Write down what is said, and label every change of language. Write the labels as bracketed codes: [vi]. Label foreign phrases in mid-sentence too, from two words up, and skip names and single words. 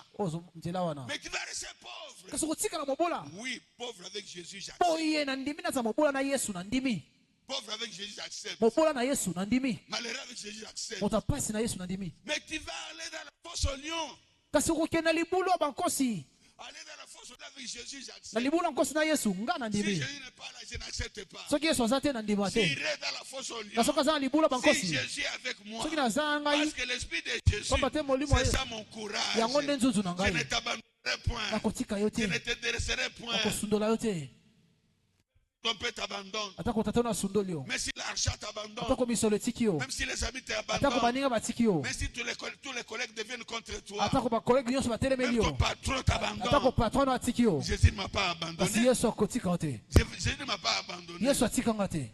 [fr] Mais tu vas rester pauvre. Oui, pauvre avec Jésus, j'accepte. Pauvre avec Jésus, j'accepte. Malheureux avec Jésus, j'accepte. Mais tu vas aller dans la fosse au lion. Aller dans la fosse [ln] na libula nkosi na Yesu nga na ndimi soki Yesu aza te na ndima te na soki aza na libula bankosi soki naza ngai pamba te molimo yango nde nzuzu na ngai nakotika yo te nakosundola yo te [fr] ton père t'abandonne, même si l'argent t'abandonne, même si les amis t'abandonnent, même si tous les collègues deviennent contre toi, même ton patron t'abandonne, Jésus ne m'a pas abandonné. Jésus ne m'a pas abandonné.